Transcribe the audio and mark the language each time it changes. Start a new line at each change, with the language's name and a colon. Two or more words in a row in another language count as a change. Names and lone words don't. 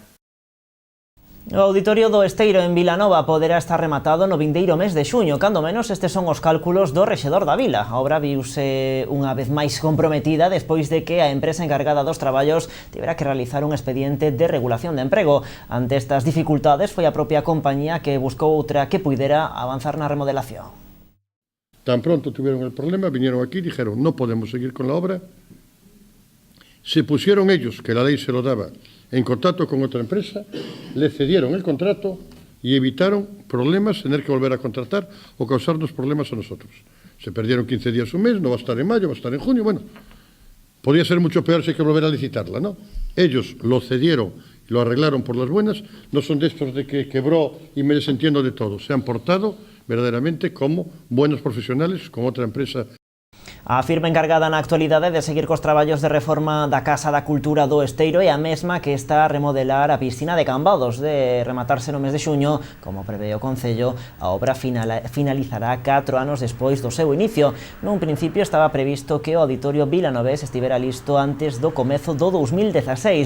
Galician: O Auditorio do Esteiro en Vilanova poderá estar rematado no vindeiro mes de xuño, cando menos estes son os cálculos do rexedor da vila. A obra viuse unha vez máis comprometida despois de que a empresa encargada dos traballos tivera que realizar un expediente de regulación de emprego. Ante estas dificultades foi a propia compañía que buscou outra que puidera avanzar na remodelación.
Spanish: Tan pronto tuvieron el problema, vinieron aquí y dijeron no podemos seguir con la obra. Se pusieron ellos, que la ley se lo daba, en contacto con otra empresa, le cedieron el contrato y evitaron problemas, tener que volver a contratar o causarnos problemas a nosotros. Se perdieron 15 días, un mes, no va a estar en mayo, va a estar en junio, podría ser mucho peor si hay que volver a licitarla, ¿no? Ellos lo cedieron y lo arreglaron por las buenas, no son de estos de que quebró y me desentiendo de todo, se han portado verdaderamente como buenos profesionales con otra empresa.
Galician: A firma encargada na actualidade de seguir cos traballos de reforma da Casa da Cultura do Esteiro é a mesma que está a remodelar a piscina de Cambados. De rematarse no mes de xuño, como prevé o Concello, a obra finalizará 4 anos despois do seu inicio. Nun principio estaba previsto que o Auditorio Vilanovés estivera listo antes do comezo do 2016.